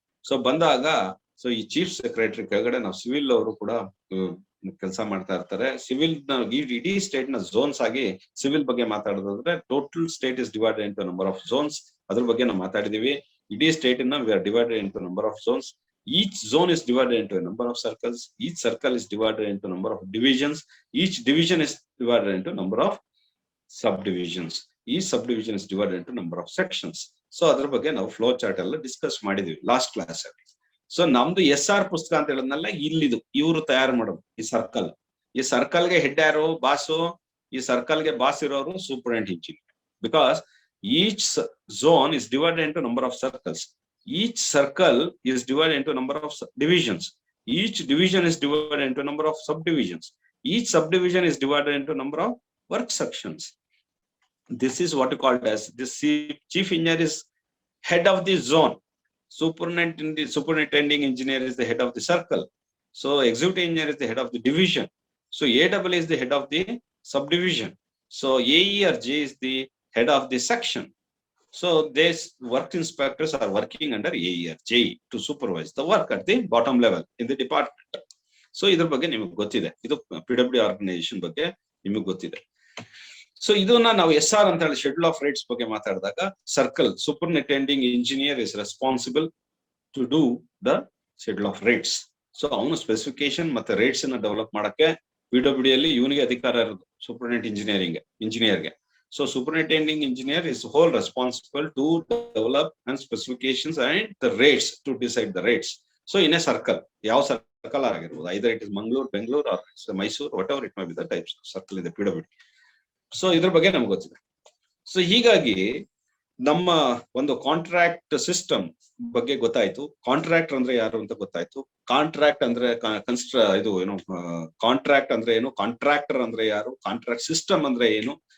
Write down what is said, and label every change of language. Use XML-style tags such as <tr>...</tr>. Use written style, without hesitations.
<kn>So ಬಂದಾಗ so ಈ chief secretary ಕೆಳಗಡೆ ನಾವು ಸಿವಿಲ್ ಅವರು ಕೂಡ ಕೆಲಸ ಮಾಡ್ತಾ ಇರ್ತಾರೆ. ಸಿವಿಲ್ ನ ಇಡೀ ಸ್ಟೇಟ್ ನ ಝೋನ್ಸ್ ಆಗಿ ಸಿವಿಲ್ ಬಗ್ಗೆ ಮಾತಾಡೋದಾದ್ರೆ</kn> <en>Total state is divided into number of zones.</en> <kn>ಅದ್ರ ಬಗ್ಗೆ ನಾವು ಮಾತಾಡಿದೀವಿ. ಇಡೀ ಸ್ಟೇಟ್ ನ</kn> <en>We are divided into number of zones. Each zone is divided into a number of circles. Each circle is divided into a number of divisions. Each division is divided into a number of subdivisions. Each subdivision is divided into a number of sections.</en> <kn>So ಅದರ ಬಗ್ಗೆ ನಾವು flow chart ಎಲ್ಲ discuss ಮಾಡಿದೀವಿ last class ಅಲ್ಲಿ. So ನಮ್ದು SR ಪುಸ್ತಕ ಅಂತ ಹೇಳೋದ್ನಲ್ಲ ಇಲ್ಲಿದು ಇವರು ತಯಾರು ಮಾಡೋದು ಈ ಸರ್ಕಲ್. ಈ ಸರ್ಕಲ್ಗೆ ಹೆಡ್ ಯಾರು, ಬಾಸು. ಈ ಸರ್ಕಲ್ಗೆ ಬಾಸ್ ಇರೋರು superintendent engineer.</kn> <en>Because each zone is divided into number of circles. Each circle is divided into a number of divisions. Each division is divided into a number of subdivisions. Each subdivision is divided into a number of work sections. This is what you call as this chief engineer is head of the zone. Superintending engineer is the head of the circle. So executive engineer is the head of the division. So AAA is the head of the subdivision. So AE or J is the head of the section. So these work inspectors are working under AER, JE to supervise the work at the bottom level in the department.</en> <kn>So ಇದ್ರ ಬಗ್ಗೆ ನಿಮಗೆ ಗೊತ್ತಿದೆ, ಇದು PWD organisation ಬಗ್ಗೆ ನಿಮಗೆ ಗೊತ್ತಿದೆ. So ಇದನ್ನ ನಾವು SR ಅಂತ ಹೇಳಿ ಶೆಡ್ಯೂಲ್ ಆಫ್ ರೈಟ್ಸ್ ಬಗ್ಗೆ ಮಾತಾಡಿದಾಗ,</kn> <en>Circle superintending engineer is responsible to do the schedule of rights.</en> <kn>So ಅವನು ಸ್ಪೆಸಿಫಿಕೇಶನ್ ಮತ್ತೆ ರೇಟ್ಸ್ ಅನ್ನ ಡೆವಲಪ್ ಮಾಡಕ್ಕೆ PWD ಅಲ್ಲಿ ಇವನಿಗೆ ಅಧಿಕಾರ ಇರೋದು, superintendent ಇಂಜಿನಿಯರ್ಗೆ.</kn> <en>So superintending engineer is whole responsible to develop and specifications and the rates to decide the rates. So in a circle,</en> <kn>ಯಾವ circle ಆಗಿರ್ಬೋದು,</kn> <en>either it is Mangalore, Bangalore or Mysore, whatever it may be the types of circle in the PWD.</en> <kn>So ಇದ್ರ ಬಗ್ಗೆ ನಮ್ಗೆ ಗೊತ್ತಿದೆ. So ಹೀಗಾಗಿ ನಮ್ಮ ಒಂದು contract system ಬಗ್ಗೆ ಗೊತ್ತಾಯ್ತು. ಕಾಂಟ್ರಾಕ್ಟರ್ ಅಂದ್ರೆ ಯಾರು ಅಂತ ಗೊತ್ತಾಯ್ತು. ಕಾಂಟ್ರಾಕ್ಟ್ ಅಂದ್ರೆ ಇದು ಏನು, ಕಾಂಟ್ರಾಕ್ಟ್ ಅಂದ್ರೆ ಏನು, ಕಾಂಟ್ರಾಕ್ಟರ್ ಅಂದ್ರೆ ಯಾರು, ಕಾಂಟ್ರಾಕ್ಟ್ ಸಿಸ್ಟಮ್ ಅಂದ್ರೆ ಏನು.</kn>